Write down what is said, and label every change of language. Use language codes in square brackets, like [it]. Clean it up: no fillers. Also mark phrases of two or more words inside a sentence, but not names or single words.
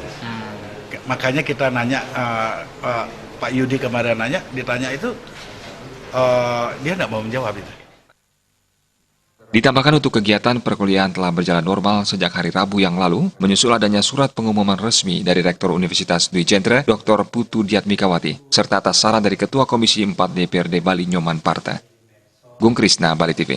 [id] Makanya kita nanya, Pak Yudi kemarin ditanya itu, dia tidak mau menjawab itu. Ditambahkan untuk kegiatan perkuliahan telah berjalan normal sejak hari Rabu yang lalu, menyusul adanya surat pengumuman resmi dari Rektor Universitas Dwi Jendra, Dr. Putu Diatmikawati, serta atas saran dari Ketua Komisi 4 DPRD Bali Nyoman Parta. Gung Krisna, Bali TV.